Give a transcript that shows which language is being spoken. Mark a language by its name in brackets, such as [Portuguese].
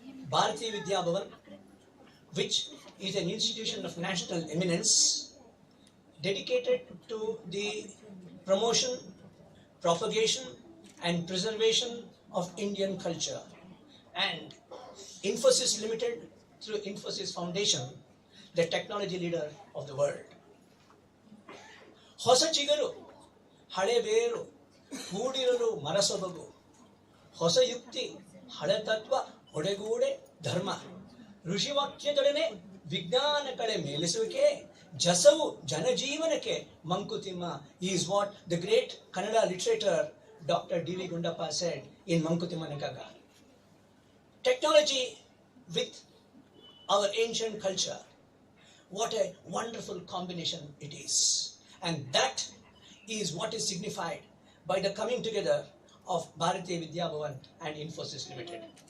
[English] Bharatiya Vidya Bhavan, which is an institution of national eminence dedicated to the promotion, propagation and preservation of Indian culture, and Infosys Limited through Infosys Foundation, the technology leader of the world. [Kannada] ಹೊಸ ಚಿಗರು ಹಳೆ ಬೇರು ಕೂಡಿರಲು ಮರಸೊಬಗು ಹೊಸ ಯುಕ್ತಿ ಹಳೆ ತತ್ವ ಒಡೆಗೂಡೆ ಧರ್ಮ ಋಷಿವಾಕ್ಯದೊಡನೆ ವಿಜ್ಞಾನ ಕಳೆ ಮೇಲಿಸುವಿಕೆ ಜಸವು ಜನಜೀವನಕ್ಕೆ Mankutimma [English] is what the great Kannada literator Dr. D.V. Gundappa said in Mankutimma Nakaga. Technology with our ancient culture, what a wonderful combination it is. And that is what is signified by the coming together of Bharatiya Vidya Bhavan and Infosys Limited.